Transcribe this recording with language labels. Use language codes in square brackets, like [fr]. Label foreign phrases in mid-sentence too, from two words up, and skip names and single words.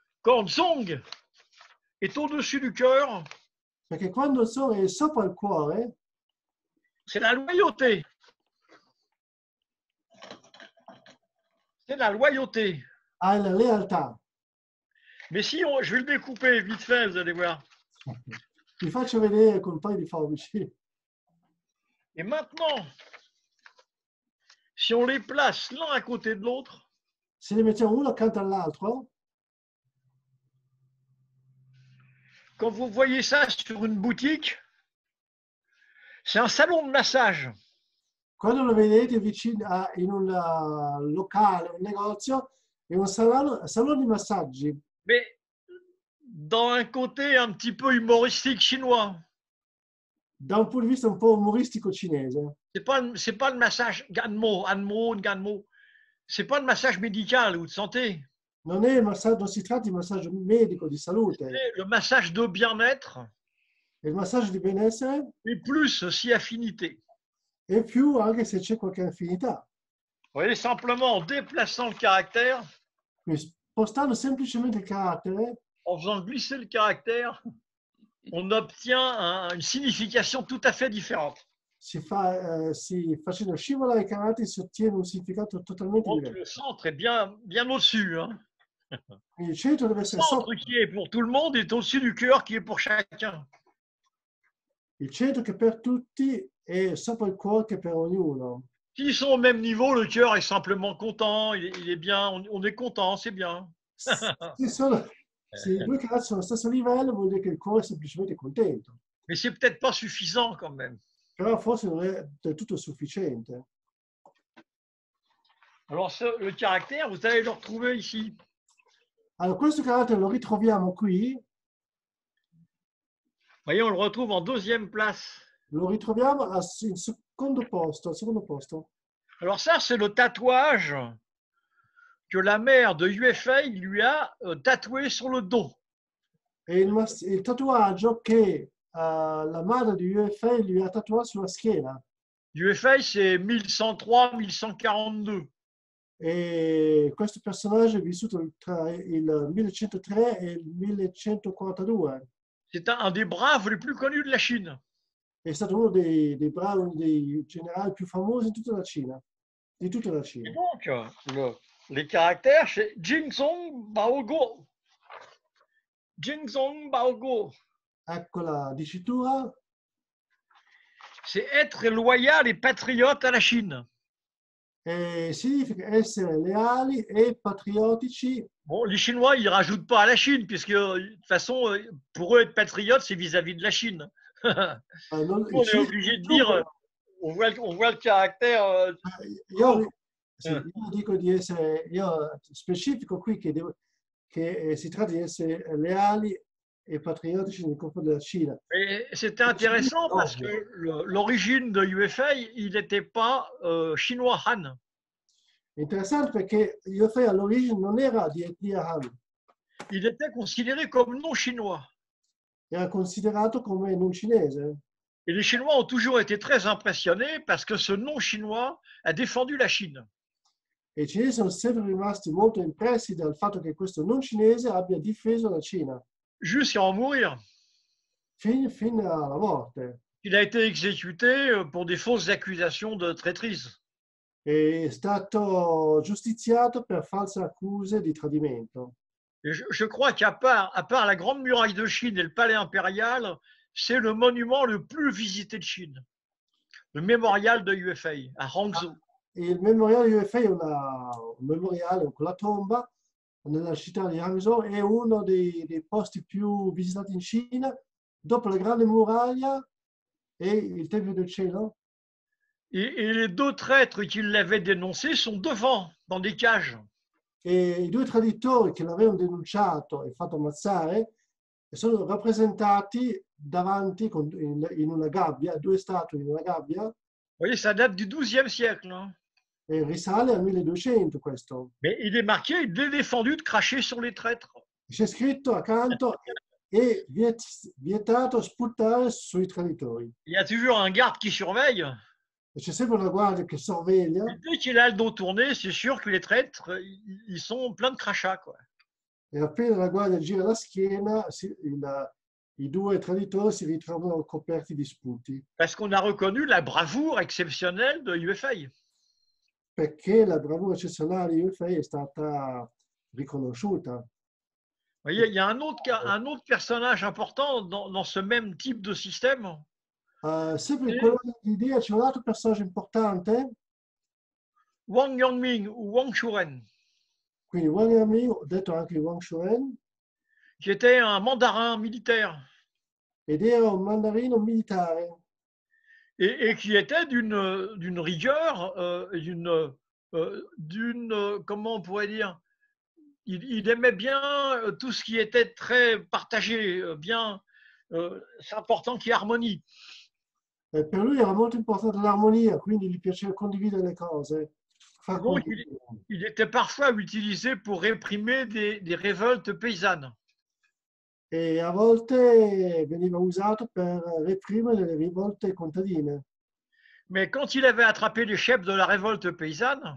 [fr] quand Zong est au-dessus du cœur, [it] Perché quando il sole è sopra il cuore, [fr] c'est la loyauté. C'est la loyauté. [it] hai la lealtà. [fr] Mais si je vais le découper vite fait, vous allez voir. [it] Vi faccio vedere con un paio di forbici. [fr] Et maintenant, si on les place l'un à côté de l'autre, [it] Se li mettiamo uno accanto all'altro, [fr] quand vous voyez ça sur une boutique, c'est un salon de massage. [it] quando lo vedete vicino in un locale, un negozio, è un salone di massaggi, [fr] Mais dans un côté un petit peu humoristique chinois. [it] da un punto di vista un po' umoristico cinese. [fr] C'est pas le massage [zh] Ganmo, Anmo, Ganmo. [fr] C'est pas le massage médical ou de santé. [it] Non è massaggio, non si tratta di massaggio medico, di salute, [fr] C'est le massage de bien-être [it] è il massaggio di benessere [fr] et plus aussi affinité. [it] e più anche se c'è qualche affinità. [fr] Vous voyez, simplement en déplaçant le caractère, [it] Quindi spostando semplicemente il carattere, [fr] en faisant glisser le caractère, on obtient une signification tout à fait différente. [it] facendo scivolare i caratteri si ottiene un significato totalmente [fr] Donc [it] diverso. [fr] le centre est bien, bien au-dessus. Hein. [it] Quindi il centro deve [fr] Le [it] essere [fr] centre [it] sopra, [fr] qui est pour tout le monde est au-dessus du cœur qui est pour chacun. [it] il centro che per tutti è sopra il cuore che per ognuno. [fr] S'ils sont au même niveau, le cœur est simplement content, il est bien, on est content, c'est bien. [it] Se i due caratti sono allo stesso livello, vuol dire che il cuore è semplicemente contento. [fr] Mais c'est peut-être pas suffisant quand même. [it] Però forse non è del tutto sufficiente. [fr] Alors le caractère, vous allez le retrouver ici. [it] Allora, questo carattere lo ritroviamo qui, [fr] Vous voyez, on le retrouve en deuxième place. [it] lo ritroviamo al secondo posto. [fr] Alors ça, c'est le tatouage que la mère de UFA lui a tatoué sur le dos. [it] È il tatuaggio che la madre di UFA lui ha tatuato sulla schiena. [fr] UFA, c'est 1103-1142. [it] E questo personaggio è vissuto tra il 1103 e il 1142. [fr] C'est un des braves les plus connus de la Chine. [it] È stato uno dei generali più famosi in tutta la Cina. Di tutta la [fr] Et [it] Cina. [fr] donc, les caractères, c'est [zh] Jingzong Baogo. Jingzong Baogo. [it] Ecco la dicitura. [fr] C'est être loyal et patriote à la Chine. [it] Significa essere leali e patriottici. [fr] Bon, les Chinois, ils ne rajoutent pas à la Chine, puisque de toute façon, pour eux, être patriote, c'est vis-à-vis de la Chine. [it] Non, [fr] On est obligé de dire, on voit le caractère. [it] Io dico di essere, io specifico qui che si tratta di essere leali e patriottici nei confronti della Cina. [fr] Et c'était intéressant parce que l'origine de UFA, il n'était pas chinois Han. [it] È interessante perché UFA all'origine non era di etnia Han, [fr] Il était considéré comme non chinois. [it] era considerato come non cinese. [fr] Et les Chinois ont toujours été très impressionnés parce que ce non chinois a défendu la Chine. [it] E i cinesi sono sempre rimasti molto impressi dal fatto che questo non cinese abbia difeso la Cina [fr] Jusqu'à en mourir. [it] fino alla morte. [fr] Il a été exécuté pour des fausses accusations de traîtrise. [it] È stato giustiziato per false accuse di tradimento. [fr] Et je crois qu'à part la Grande Muraille de Chine et le Palais impérial, c'est le monument le plus visité de Chine. Le mémorial de UFA à Hangzhou. [it] Il memoriale di UFA è un memoriale con la tomba nella città di Hangzhou, è uno dei posti più visitati in Cina, dopo la Grande Muraglia e il Tempio del Cielo. [fr] Et les deux traîtres qui l'avaient dénoncé sont devant, dans des cages. [it] E i due traditori che l'avevano denunciato e fatto ammazzare sono rappresentati davanti in una gabbia, due statue in una gabbia. [fr] Vous voyez, ça date du XIIe siècle. Hein. [it] E risale al 1200 questo. [fr] Mais il est marqué, il est défendu de cracher sur les traîtres. [it] C'è scritto accanto è vietato sputare sui traditori. [fr] Il y a toujours un garde qui surveille. [it] E c'è sempre una guardia che sorveglia. [fr] Et dès qu'il a le dos tourné, c'est sûr que les traîtres, ils sont pleins de crachats. Quoi. [it] E appena la guardia gira la schiena, i due traditori si ritrovano coperti di sputi, [fr] Parce qu'on a reconnu la bravoure exceptionnelle de UFA. [it] perché la bravura eccezionale di UFA è stata riconosciuta. [fr] Vous voyez, il y a un autre personnage important dans ce même type de système. [it] Sempre in quella idea c'è un altro personaggio importante, [fr] Wang Yongming ou Wang Shuren, [it] quindi Wang Yaming, detto anche Wang Shuren, [fr] qui était un mandarin militaire [it] ed era un mandarino militare [fr] et qui était d'une rigueur, comment on pourrait dire, il aimait bien tout ce qui était très partagé, bien, c'est important qu'il y ait harmonie. [it] e per lui era molto importante l'armonia, quindi gli piaceva condividere le cose. [fr] Et donc, il était parfois utilisé pour réprimer des révoltes paysannes. [it] E a volte veniva usato per reprimere le rivolte contadine. [fr] Mais quand il avait attrapé les chefs de la révolte paysanne,